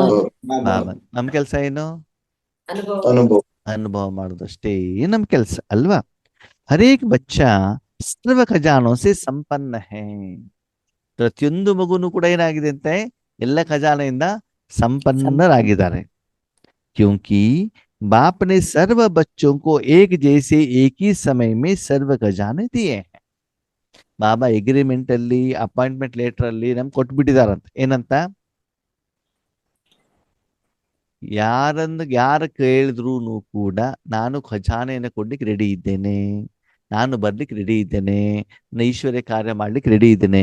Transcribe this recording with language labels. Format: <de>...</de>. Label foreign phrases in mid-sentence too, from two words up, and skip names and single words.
<kn>ಬಾಬಾ. ನಮ್ ಕೆಲಸ ಏನು? ಅನುಭವ. ಅನುಭವ ಮಾಡೋದಷ್ಟೇ ನಮ್ ಕೆಲಸ ಅಲ್ವಾ?</kn> <hi>हरेक बच्चा सर्व खजानों से संपन्न है.</hi> <kn>ಪ್ರತಿಯೊಂದು ಮಗುನು ಕೂಡ ಏನಾಗಿದೆ ಅಂತೆ? ಎಲ್ಲ ಖಜಾನೆಯಿಂದ ಸಂಪನ್ನರಾಗಿದ್ದಾರೆ.</kn> <hi>क्योंकि बाप ने सर्व बच्चों को एक जैसे एक ही समय में सर्व खजाने दिए हैं.</hi> <kn>ಬಾಬಾ ಅಗ್ರಿಮೆಂಟ್ ಅಲ್ಲಿ,</kn> <en>appointment letter</en> <kn>ಅಲ್ಲಿ ನಮ್ಗೆ ಕೊಟ್ಬಿಟ್ಟಿದಾರಂತ. ಏನಂತ? ಯಾರು ಕೇಳಿದ್ರು ಕೂಡ ನಾನು ಖಜಾನೆಯನ್ನು ಕೊಡ್ಲಿಕ್ಕೆ ರೆಡಿ ಇದ್ದೇನೆ, ನಾನು ಬರ್ಲಿಕ್ಕೆ ರೆಡಿ ಇದ್ದೇನೆ, ನನ್ನ ಈಶ್ವರ್ಯ ಕಾರ್ಯ ಮಾಡ್ಲಿಕ್ಕೆ ರೆಡಿ ಇದ್ದೇನೆ.</kn>